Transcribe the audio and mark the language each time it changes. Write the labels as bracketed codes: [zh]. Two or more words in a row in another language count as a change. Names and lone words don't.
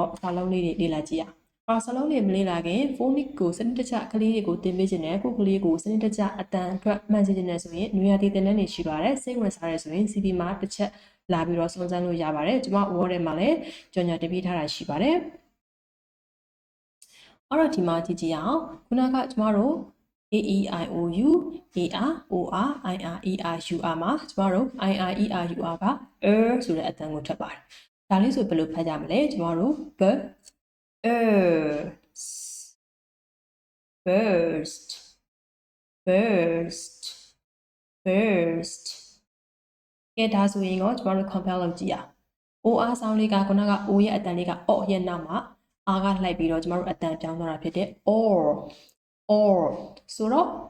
[my] တော့စာလုံးလေးတွေလေ့လာကြည့်အောင်စာလုံးတွေမလေ့လာခင် phonics ကိုစနစ်တကျကလေးတွေကိုသင်ပေးခြင်းနဲ့ကိုကလေးကိုစနစ်တကျအတန်အတွက်မှန်စေခြင်းနဲ့ဆိုရင်နွေရာသီသင်တန်းတွေရှိပါတယ်စိတ်ဝင်စားရဆိုရင် CP မှာတစ်ချက်လာပြီးတော့စုံစမ်းလို့ရပါတယ်ကျမ word ထဲမှာလည်းကြော်ညာတင်ပေးထားတာရှိပါတယ် အဲ့တော့ဒီမှာကြည့်ကြည့်အောင်ခုနကကျမတို့ [en] A E I O U A R O R I R E R U R [my] မှာကျမတို့ [en] I R E R U R [my] ကဆိုတဲ့အတန်ကိုထွက်ပါတယ်ဒါလေးဆိုဘယ်လိုဖတ်ကြမလဲကျမတို့ burst ကဲဒါဆိုရင်တော့ကျမတို့ compare လုပ်ကြည့်အောင် [en] OR sound [my] လေးကခုနက O ရဲ့အတန်လေးက O ရဲ့နောက်မှာ R ကလိုက်ပြီးတော့ကျမတို့အတန်ပြောင်းသွားတာဖြစ်တဲ့ or ဆိုတော့